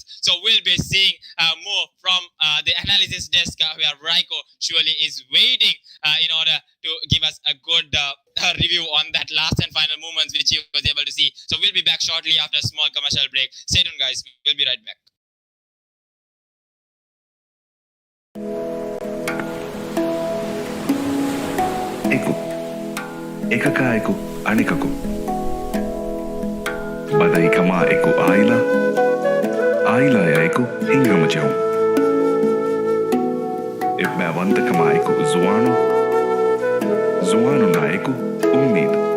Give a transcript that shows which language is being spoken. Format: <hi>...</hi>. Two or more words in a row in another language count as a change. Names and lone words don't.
<en>So we'll be seeing more from the analysis desk where Raiko surely is waiting in order to give us a good review on that last and final moments which he was able to see. So we'll be back shortly after a small commercial break. Stay tuned, guys. We'll be right back. එකකා අනිකකු බදයිකමා එකු ආයිලායයිකු හිංගමජවු එබ්බෑවන්තකමායිකු zuwanu naaiku ummid</en>